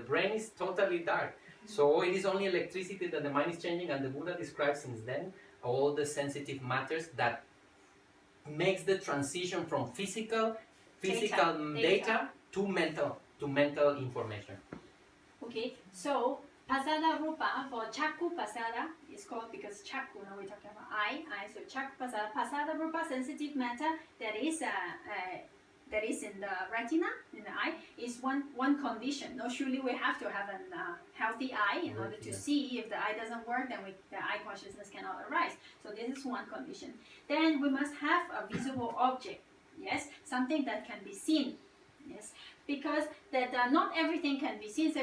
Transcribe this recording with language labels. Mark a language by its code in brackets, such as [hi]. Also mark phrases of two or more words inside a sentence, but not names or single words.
[en] The brain is totally dark. So it is only electricity that the mind is changing, and the Buddha describes since then all the sensitive matters that makes the transition from physical data to mental information. Okay, so [pi] pasada rupa [en] for [pi] chakku pasada [en] is called because chakku, now we're talking about eye, so [pi] chakku pasada rupa, [en] sensitive matter that is in the retina, in the eye, is one condition. No, surely we have to have a healthy eye in order to see. If the eye doesn't work, then the eye consciousness cannot arise. So this is one condition. Then we must have a visible object, yes, something that can be seen, yes, because that not everything can be seen.